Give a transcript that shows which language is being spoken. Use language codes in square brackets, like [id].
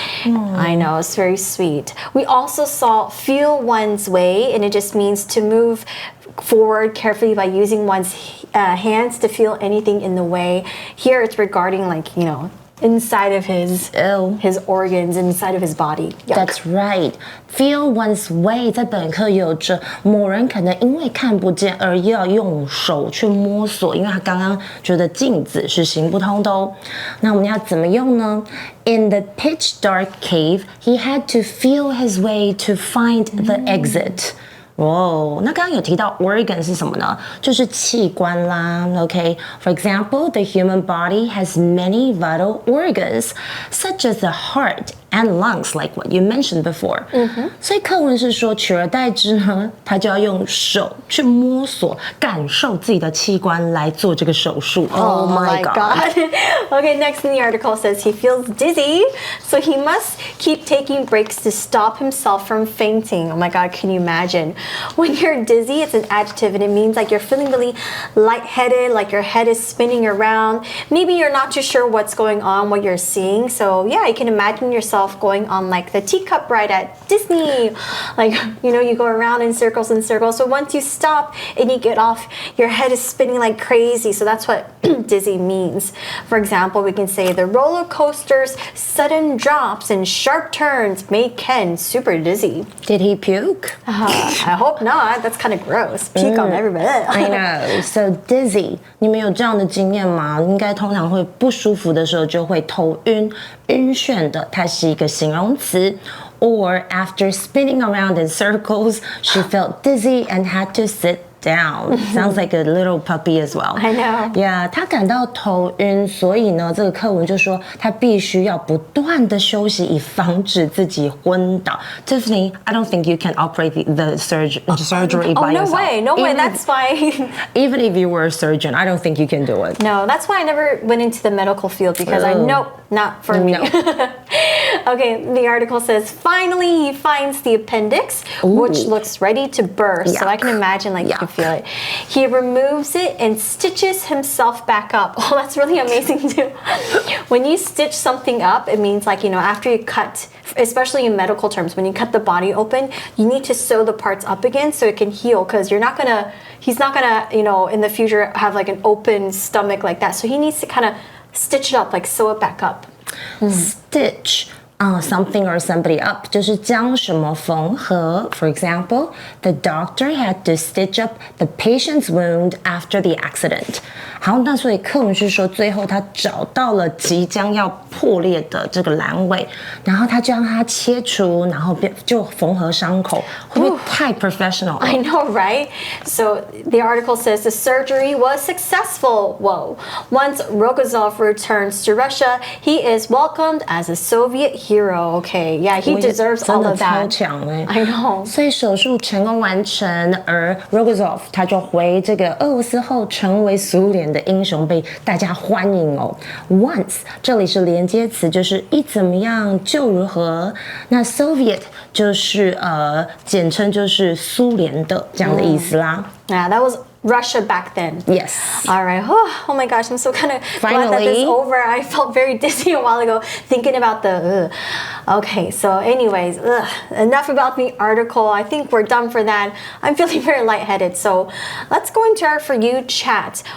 [en] I know, it's very sweet. We also saw feel one's way, and it just means to move forward carefully by using one's hands to feel anything in the way. Here it's regarding inside of his organs, inside of his body. Yuck. That's right. Feel one's way [zh] 在本课有着某人可能因为看不见而要用手去摸索，因为他刚刚觉得镜子是行不通的哦。那我们要怎么用呢？ [en] In the pitch dark cave, he had to feel his way to find the exit. [zh] 哦，那刚刚有提到 organ 是什么呢？就是器官啦。 [en] Okay, for example, the human body has many vital organs, such as the heart and lungs, like what you mentioned before. [zh] 所以课文是说，取而代之呢，他就要用手去摸索、感受自己的器官来做这个手术。 [en] Oh my God. Okay, next in the article says he feels dizzy, so he must keep taking breaks to stop himself from fainting. Oh my God, can you imagine? When you're dizzy, it's an adjective and it means like you're feeling really lightheaded, like your head is spinning around. Maybe you're not too sure what's going on, what you're seeing. So yeah, you can imagine yourself going on like the teacup ride at Disney. Like, you go around in circles and circles. So once you stop and you get off, your head is spinning like crazy. So that's what dizzy means. For example, we can say the roller coaster's sudden drops and sharp turns made Ken super dizzy. Did he puke? I hope not. That's kind of gross. Puke on everybody. I know. So dizzy. [zh] 你们有这样的经验吗？应该通常会不舒服的时候就会头晕、晕眩的，它是一个形容词。 [en] Or after spinning around in circles, she felt dizzy and had to sit down. Sounds like a little puppy as well. I know. [zh] Yeah, 他感到头晕，所以呢，这个课文就说他必须要不断的休息，以防止自己昏倒。 [en] Tiffany, I don't think you can operate the surgery by yourself. No way. That's why. Even if you were a surgeon, I don't think you can do it. No, that's why I never went into the medical field because not for me. Okay, the article says finally he finds the appendix, which looks ready to burst. Yuck. So I can imagine you can not feel it. He removes it and stitches himself back up. Oh, that's really amazing too. When you stitch something up, it means like, after you cut, especially in medical terms, when you cut the body open, you need to sew the parts up again so it can heal, because he's not gonna, in the future have like an open stomach like that. So he needs to kind of stitch it up, like sew it back up. Stitch something or somebody up [zh] 就是将什么缝合 [en] For example, the doctor had to stitch up the patient's wound after the accident. [zh] 好，那所以课文是说最后他找到了即将要破裂的这个阑尾，然后他就让它切除，然后就缝合伤口，会不会太 professional? [en] I know, right? So the article says the surgery was successful. Whoa. Once Rogozinov returns to Russia, he is welcomed as a Soviet hero. Okay, yeah, he deserves all of that. [zh] 超强欸 [en] I know. [zh] 所以手术成功完成，而 Rogozinov 他就回这个俄罗斯后，成为苏联的英雄，被大家欢迎哦。 Once 这里是连接词，就是一怎么样就如何。那 Soviet 就是简称就是苏联的这样的意思啦。 [en] Yeah, that was Russia back then. Yes. All right. Oh my gosh, I'm so kind of glad that this is over. I felt very dizzy a while ago thinking about the. Okay, so anyways, enough about the article. I think we're done for that. I'm feeling very lightheaded. So let's go into our For You chat.